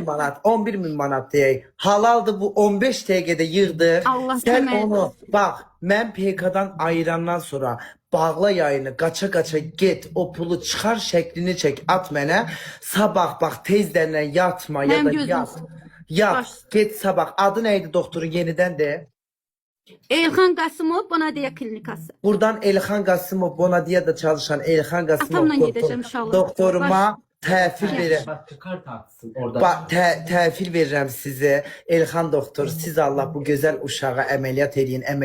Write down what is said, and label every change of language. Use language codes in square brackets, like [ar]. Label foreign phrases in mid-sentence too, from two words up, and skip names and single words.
[az] min manat, 11 min manat deyək. Halaldır bu 15 dəqiqədə yığdıq. Allah Sen kömək onu olsun. bak mən PK'dan ayırandan sonra bağla yayını qaça get o pulu çıxar şəklini çək at mənə. Sabah bak tezdən yatma ya Mənim da gözüm yat. üstə. Yat Baş. get sabah. [tr] Adı neydi doktorun yeniden de. [az] Elxan Qasımov Bonadiya klinikası. Buradan Elxan Qasımov Bonadia'da çalışan Elxan Qasımov Atamla gedəcəm inşallah. doktoruma təhvil verir. [tr] Bak çıkar taksın orada. [az] Bak təhvil verirəm sizə. Elxan doktor siz Allah bu gözəl uşağa əməliyyat eləyin.